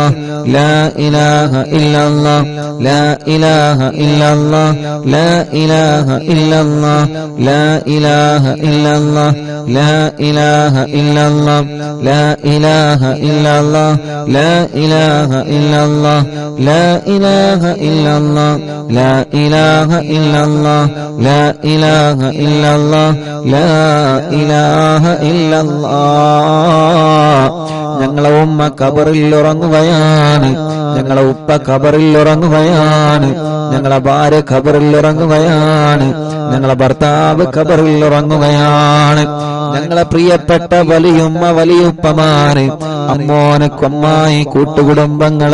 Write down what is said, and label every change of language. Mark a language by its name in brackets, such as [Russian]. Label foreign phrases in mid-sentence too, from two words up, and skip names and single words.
[Arabic] لا إله إلا الله لا إله إلا الله لا إله إلا الله لا إله إلا الله لا إله إلا الله لا إله إلا الله لا إله إلا الله لا إله إلا الله لا إله إلا الله لا إله إلا الله لا إله إلا الله [Malayalam] ഞങ്ങളെ ഉമ്മ ഖബറിൽ ഉറങ്ങുകയാണ് ഞങ്ങളെ ഉപ്പ ഖബറിൽ ഉറങ്ങുകയാണ് ഞങ്ങളെ ഭാര്യ ഖബറിൽ ഉറങ്ങുകയാണ് ഞങ്ങളെ ഭർത്താവ് ഖബറിൽ ഉറങ്ങുകയാണ് ഞങ്ങളെ പ്രിയപ്പെട്ട വലിയുമ്മ വലിയുപ്പമാര് അമ്മോനക്കൊമ്മായി കൂട്ടുകുടുംബങ്ങളെ